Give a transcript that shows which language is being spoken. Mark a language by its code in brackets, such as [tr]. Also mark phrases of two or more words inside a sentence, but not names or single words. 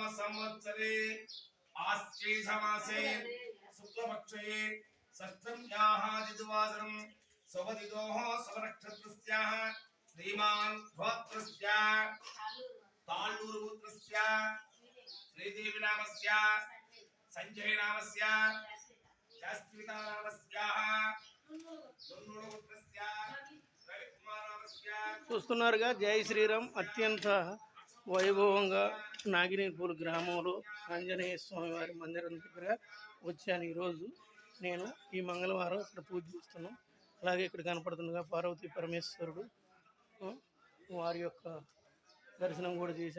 [sa] संवत्सरे आश्चेषमासे शुक्लपक्षे षष्ठम्याः दिद्वासरं स्वपतितोः स्वनक्षत्रस्याः श्रीमान् गोत्रस्य ताळ्ळूरुपुत्रस्य श्रीदेवी नामस्य संजय नामस्य शास्त्रिता नामस्याः दुन्नुडुपुत्रस्य रविकुमार नामस्य [te] చూస్తున్నారుగా జై శ్రీరామ్ అత్యంత వైభవంగా నాగినేపూర్ గ్రామంలో ఆంజనేయ స్వామి వారి మందిరం దగ్గర వచ్చాను. ఈరోజు నేను ఈ మంగళవారం ఇక్కడ పూజ చేస్తున్నాం. అలాగే ఇక్కడ కనపడుతుండగా పార్వతీ పరమేశ్వరుడు వారి యొక్క దర్శనం కూడా చేశా.